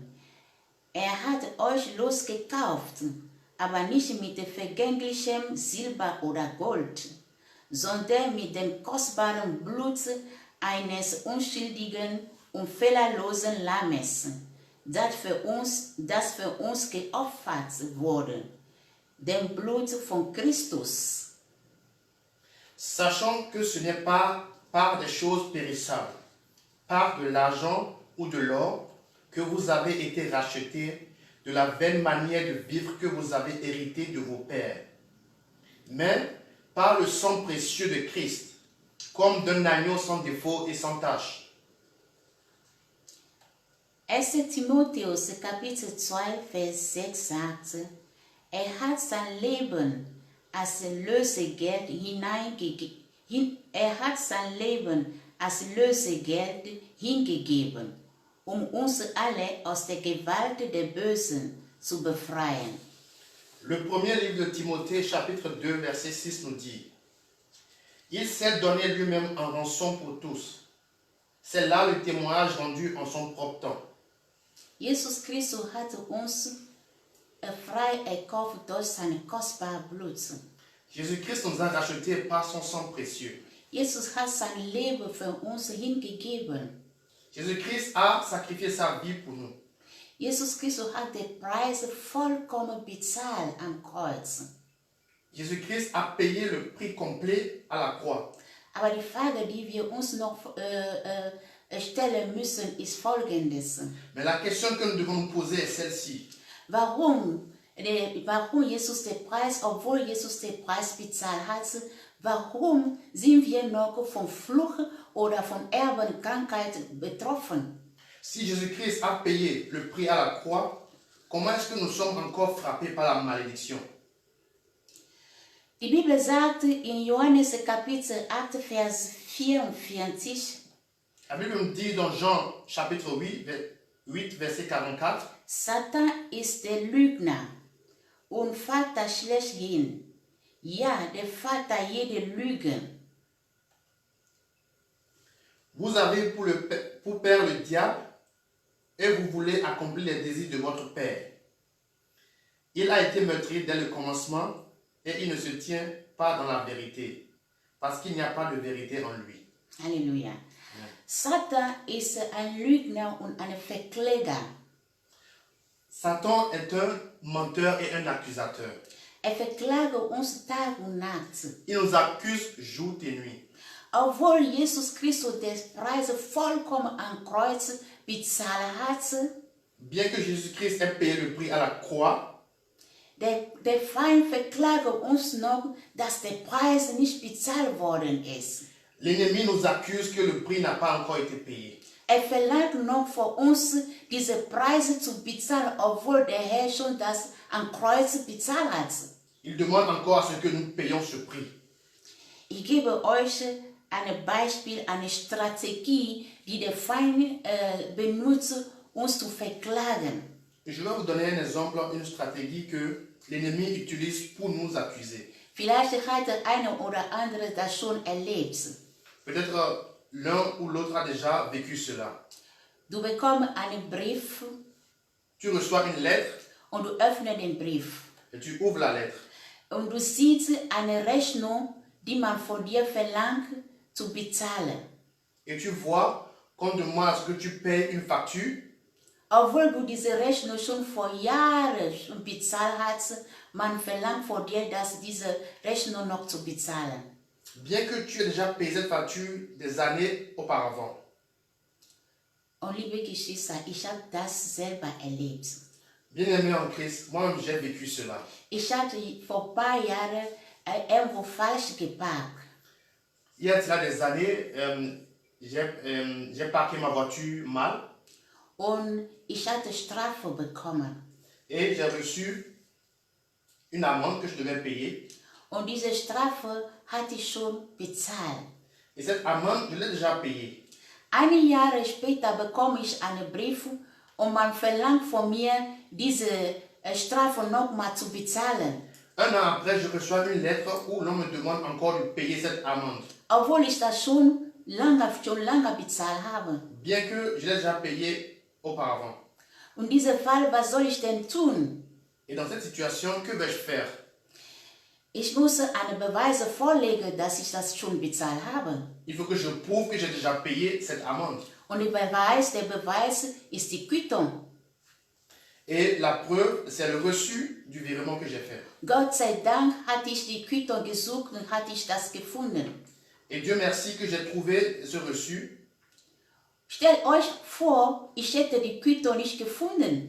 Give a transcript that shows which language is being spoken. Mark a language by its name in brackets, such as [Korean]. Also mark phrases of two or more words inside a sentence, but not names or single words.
[German] Er hat euch losgekauft, aber nicht mit vergänglichem Silber oder Gold, sondern mit dem kostbaren Blut eines unschuldigen und fehlerlosen Lammes, das für uns geopfert wurde, dem Blut von Christus. [French] sachant que ce n'est pas par des choses périssables, par de l'argent ou de l'or, que vous avez été rachetés de la vaine manière de vivre que vous avez hérité de vos pères, mais par le sang précieux de Christ, comme d'un agneau sans défaut et sans tache. [German] 1. Timotheus Kapitel 2, Vers 6 sagt, hat sein Leben als Lösegeld hingegeben, uns alle aus der Gewalt der Bösen zu befreien. [French] Le premier livre de Timothée, chapitre 2, verset 6 nous dit: Il s'est donné lui-même en rançon pour tous. C'est là le témoignage rendu en son propre temps. [German] Jesus Christus hat [Dutch] ons vrij [German] erkauft durch sein kostbares Blut. [French] Jésus-Christ nous a rachetés par son sang précieux. [German] Jesus hat sein Leben für uns hingegeben. [French] Jésus-Christ a sacrifié sa vie pour nous. [German] Jesus Christus hat den Preis vollkommen bezahlt am Kreuz. [French] Jésus-Christ a payé le prix complet à la croix. [German] Aber die Frage, die wir uns noch stellen müssen, ist folgendes. [French] Mais la question que nous devons nous poser est celle-ci. [German] Warum Jesus den Preis, obwohl Jesus den Preis bezahlt hat, warum sind wir noch vom Fluch oder von Erbenkrankheit betroffen? [French] Si Jésus-Christ a payé le prix à la croix, comment est-ce que nous sommes encore frappés par la malédiction? [German] Die Bibel sagt in Johannes Kapitel 8, Vers 44, [French] La Bible nous dit dans Jean chapitre 8 verset 44, [German] Satan ist der Lügner und Vater schlechthin. Ja, der Vater jeder Lüge. [French] vous avez pour père le diable et vous voulez accomplir les désirs de votre père. Il a été meurtrier dès le commencement et il ne se tient pas dans la vérité parce qu'il n'y a pas de vérité en lui. [German] Halleluja. Satan ist ein Lügner und ein Verkläger. [French] Satan est un menteur et un accusateur. [German] Verklagt uns Tag und Nacht. [French] Il nous accuse jour et nuit. [German] Obwohl Jesus Christus den Preis vollkommen am Kreuz bezahlt hat, [French] Bien que Jésus-Christ ait payé le prix à la croix, [German] der Feind verklagt uns noch, dass der Preis nicht bezahlt worden ist. [French] l'ennemi nous accuse que le prix n'a pas encore été payé. [German] Verlangt noch von uns, diese Preise zu bezahlen, obwohl der Herr schon das am Kreuz bezahlt hat. [French] Il demande encore à ce que nous payions ce prix. [German] Ich gebe euch ein Beispiel, eine Strategie, die der Feind benutzt, uns zu verklagen. [French] Je vais vous donner un exemple, une stratégie que l'ennemi utilise pour nous accuser. [German] Vielleicht hat der eine oder andere das schon erlebt. [French] Peut-être l'un ou l'autre a déjà vécu cela. [German] Du bekommst einen Brief [French] Tu reçois une lettre [German] und du öffnest den Brief. [French] et tu ouvres la lettre. [German] Und du siehst eine Rechnung, die man von dir verlangt, zu bezahlen. [French] Et tu vois qu'on demande à ce que tu payes une facture, [German] Obwohl du diese Rechnung schon vor Jahren schon bezahlt hast, man verlangt von dir, dass diese Rechnung noch zu bezahlen. [French] bien que tu aies déjà payé cette facture des années auparavant. [German] Und liebe Geschwister, ich habe das selber erlebt. [French] Bien-aimé en Christ, moi-même j'ai vécu cela. [German] Ich hatte vor ein paar Jahren irgendwo falsch geparkt. [French] Il y a de cela des années, j'ai parqué ma voiture mal [German] Und ich hatte Strafe bekommen. [French] et j'ai reçu une amende que je devais payer. [German] Und diese Strafe hatte ich schon bezahlt. [French] Et cette amende, je l'ai déjà payée. [German] Einige Jahre später bekomme ich einen Brief und man verlangt von mir, diese Strafe nochmal zu bezahlen. [French] Un an après, je reçois une lettre où l'on me demande encore de payer cette amende. [German] Obwohl ich das schon lange bezahlt habe. [French] Bien que je l'ai déjà payé auparavant. [German] Und dieser Fall, was soll ich denn tun? [French] Et dans cette situation, que vais-je faire? [German] Ich muss eine Beweise vorlegen, dass ich das schon bezahlt habe. [French] Il faut que je prouve que j'ai déjà payé cette amende. [German] Und der Beweis ist die Quittung. [French] Et la preuve, c'est le reçu du virement que j'ai fait. [German] Gott sei Dank hatte ich die Quittung gesucht und hatte ich das gefunden. [French] Et Dieu merci que j'ai trouvé ce reçu. [German] Stellt euch vor, ich hätte die Quittung nicht gefunden.